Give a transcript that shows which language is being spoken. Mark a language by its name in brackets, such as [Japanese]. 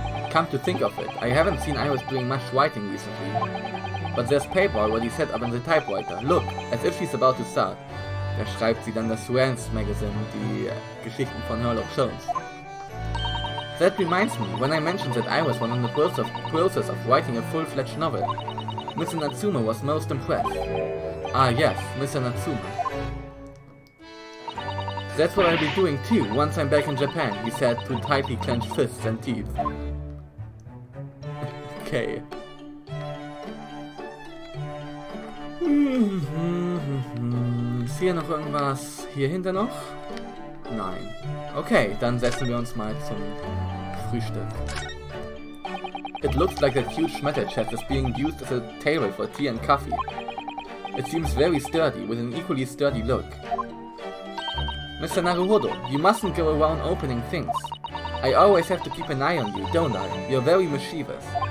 [English] Come to think of it, I haven't seen Iris doing much writing recently. But there's paper already set up in the typewriter. Look, as if she's about to start. [German] Da schreibt sie dann das Rance Magazine, die Geschichten von Herlock Shows. [English] That reminds me, when I mentioned that Iris was in the process of writing a full-fledged novel, Mr. Natsume was most impressed. Ah yes, Mr. Natsume. That's what I'll be doing too, once I'm back in Japan, he said through tightly clenched fists and teeth. Okay. [German] Ist hier noch irgendwas? Hier hinter noch? Nein. Okay, dann setzen wir uns mal zum Frühstück. [English] It looks like that huge metal chest is being used as a table for tea and coffee. It seems very sturdy, with an equally sturdy look. Mr. Naruhodo, you mustn't go around opening things. I always have to keep an eye on you, don't I? You're very mischievous.